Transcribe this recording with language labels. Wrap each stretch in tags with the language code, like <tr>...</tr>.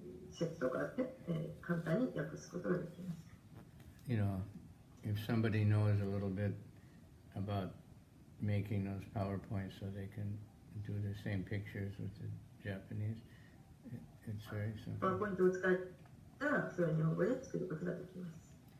<ja>説とかあって、簡単に訳すことができます。</ja> <en>If somebody knows a little bit about making those PowerPoints so they can do the same pictures with the Japanese, it's very simple.</en> <ja>パワーポイントを使ったら、それを日本語で作ることができます。</ja>